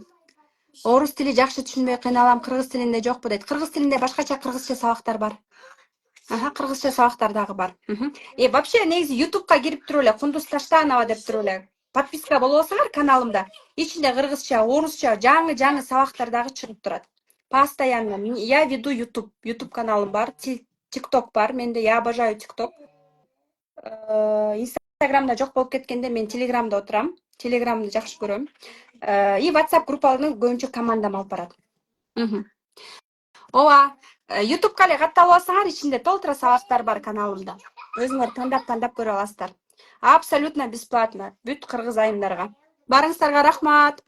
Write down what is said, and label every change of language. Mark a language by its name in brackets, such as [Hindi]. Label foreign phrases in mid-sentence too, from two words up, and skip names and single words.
[Kyrgyz] Орус тили жакшы түшүнбөй кыйналам, кыргыз тилинде жокпу дейт. Кыргыз тилинде башкача кыргызча сабактар бар. Кыргызча сабактар дагы бар. Вообще негизи YouTube'га кирип туруп эле Кундуз Таштанова деп туруп эле подписка болуп алсаңар каналымда, ичинде кыргызча, орусча, жаңы сабактар дагы чыгып турат. [Russian] Постоянно. Я веду [Kyrgyz] YouTube каналым бар, TikTok бар. [Russian] Менде я обожаю TikTok. [Kyrgyz] Инстаграмда жок болуп кеткенде мен Телеграмда отурам. Телеграмды жакшы көрөм. И WhatsApp группаларын көбүнчө командам алып барат. Ооба, YouTube'га эле катталып алсаңар, ичинде толтура сабактар бар каналымда. Өзүңөр тандап көрө аласыздар. [Russian] Абсолютно бесплатно. [Kyrgyz] Бүт кыргыз айымдарга.